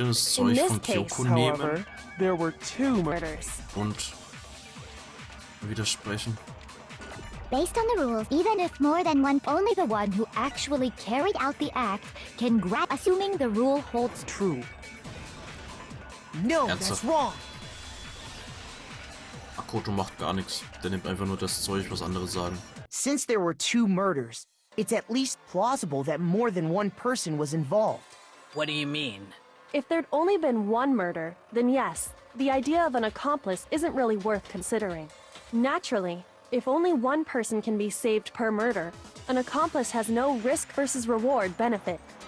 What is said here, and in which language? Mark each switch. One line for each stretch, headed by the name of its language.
English: In this case, however, there were two murders.
German: Und widersprechen.
English: Based on the rules, even if more than one, only the one who actually carried out the act can assuming the rule holds true. No, that's wrong.
German: Makoto macht gar nichts. Der nimmt einfach nur das Zeug, was andere sagen.
English: Since there were two murders, it's at least plausible that more than one person was involved. What do you mean? If there'd only been one murder, then yes, the idea of an accomplice isn't really worth considering. Naturally, if only one person can be saved per murder, an accomplice has no risk versus reward benefit.